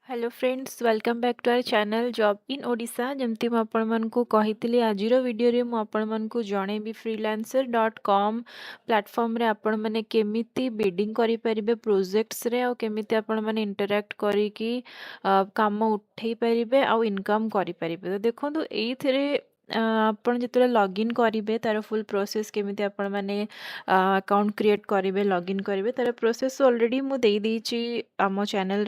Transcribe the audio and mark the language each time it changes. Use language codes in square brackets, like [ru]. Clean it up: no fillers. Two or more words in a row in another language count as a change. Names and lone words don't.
[en] Hello friends welcome back to our channel Job in Odisha [or] जमती ମୁଁ ଆପଣମାନଙ୍କୁ କହିଥିଲି ଆଜିର ଭିଡ଼ିଓରେ ମୁଁ ଆପଣମାନଙ୍କୁ ଜଣେଇବି freelancer.com ପ୍ଲାଟଫର୍ମରେ ଆପଣମାନେ କେମିତି ବିଡ଼ିଂ କରିପାରିବେ ପ୍ରୋଜେକ୍ଟସରେ ଆଉ କେମିତି ଆପଣମାନେ ଇଣ୍ଟରାକ୍ଟ କରିକି କାମ ଉଠେଇ ପାରିବେ ଆଉ ଇନକମ୍ କରିପାରିବେ ତ ଦେଖନ୍ତୁ ଏଇଥିରେ ଆପଣ ଯେତେବେଳେ ଲଗ୍ଇନ୍ କରିବେ ତାର [en] full process [or] କେମିତି ଆପଣମାନେ [en] account create [or] କରିବେ ଲଗ୍ଇନ୍ କରିବେ ତାର ପ୍ରୋସେସ୍ ଅଲରେଡ଼ି ମୁଁ ଦେଇଦେଇଛି ଆମ ଚ୍ୟାନେଲରେ